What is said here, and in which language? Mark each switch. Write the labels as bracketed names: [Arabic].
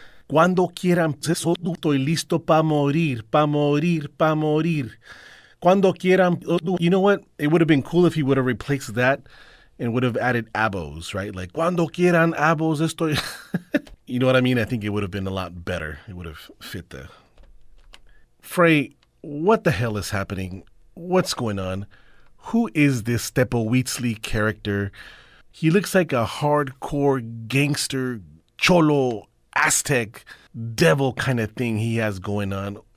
[Spanish] Cuando quieran, estoy listo pa morir, pa morir, pa morir. Cuando quieran, [English] you know what? It would have been cool if he would have replaced that and would have added abos, right? [Spanish] Like, cuando quieran abos, estoy... [English] You know what I mean? I think it would have been a lot better. It would have fit the... Frey, what the hell is happening? What's going on? Who is this Teposhuitzli character? He looks like a hardcore gangster, cholo, Aztec, devil kind of thing he has going on.